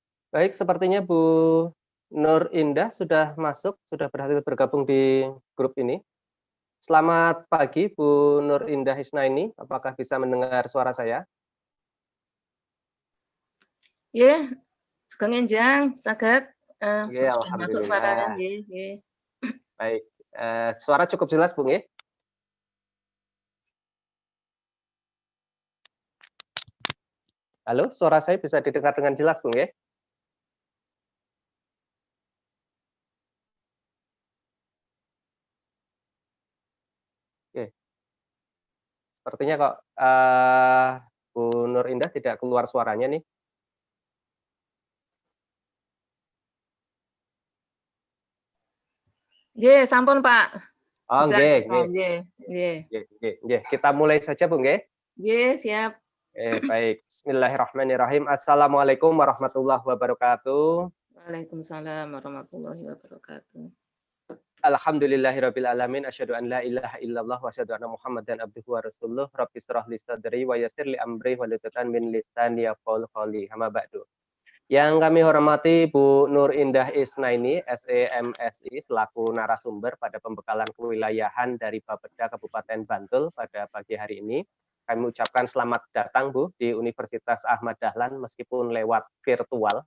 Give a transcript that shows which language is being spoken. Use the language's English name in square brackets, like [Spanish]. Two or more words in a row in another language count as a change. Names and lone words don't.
[Indonesian] Baik, sepertinya Bu Nur Indah sudah masuk, sudah berhasil bergabung di grup ini. Selamat pagi Bu Nur Indah Hisnaini, apakah bisa mendengar suara saya? [Javanese] Nggih, sugeng enjang saged [Indonesian] Nggih, sudah masuk suaranya alhamdulillah. [Javanese] nggih nggih. [Indonesian] Baik, suara cukup jelas Bu nggih? Halo, suara saya bisa didengar dengan jelas Bu nggih? Oke, sepertinya kok, Bu Nur Indah tidak keluar suaranya nih. [Javanese] Nggih, sampun Pak. [Indonesian] Oh, Bisa nggih bisa nggih [Javanese] nggih nggih. nggih nggih nggih. [Indonesian] Kita mulai saja Bu nggih. Nggih, siap. Baik, [Arabic] بسم الله الرحمن الرحيم. السلام عليكم ورحمة الله وبركاته. وعليكم السلام ورحمة الله وبركاته. الحمد لله رب العالمين، أشهد أن لا إله إلا الله وأشهد أن محمدا عبده ورسوله. رب اشرح لي صدري ويسر لي أمري واحلل عقدة من لساني يفقهوا قولي. أما بعد. [Indonesian] Yang kami hormati Bu Nur Indah Isnaini, SEMSI, selaku narasumber pada pembekalan kewilayahan dari Bapeda Kabupaten Bantul pada pagi hari ini. Kami ucapkan selamat datang Bu di Universitas Ahmad Dahlan meskipun lewat virtual.